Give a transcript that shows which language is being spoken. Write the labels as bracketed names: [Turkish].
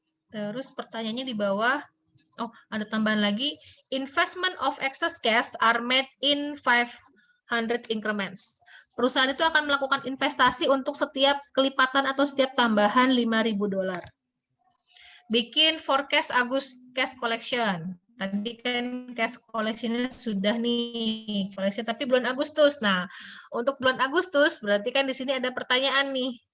[Indonesian] Terus pertanyaannya di bawah, oh, ada tambahan lagi. [English] Investment of excess cash are made in 500 increments. [Indonesian] Perusahaan itu akan melakukan investasi untuk setiap kelipatan atau setiap tambahan $5.000. Bikin forecast Agustus cash collection. Tadi kan cash collection-nya sudah nih, collection tapi bulan Agustus. Nah, untuk bulan Agustus berarti kan di sini ada pertanyaan nih.